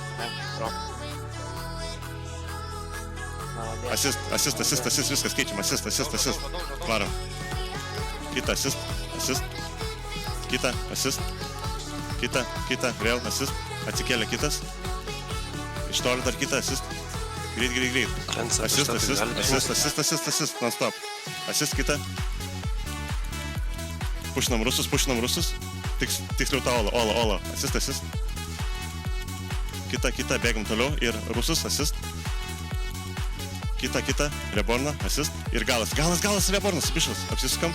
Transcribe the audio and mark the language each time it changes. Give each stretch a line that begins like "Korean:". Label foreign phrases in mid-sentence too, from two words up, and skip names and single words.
Lithuanian: Assist, viskas keičiam, assist. Varom. Kita assist. Kita assist. Kita, vėl assist. Atsikėlė kitas. Iš toli dar kita assist. Greit.
English: Assist, non-stop.
Lithuanian: Assist kita. Pušinam rusus. Tiksliau tą Ola. Assist. Kita, bėgam toliau ir rusus, assist. Kita, Reborna, assist. Ir galas, Rebornas, bišas, apsisukam.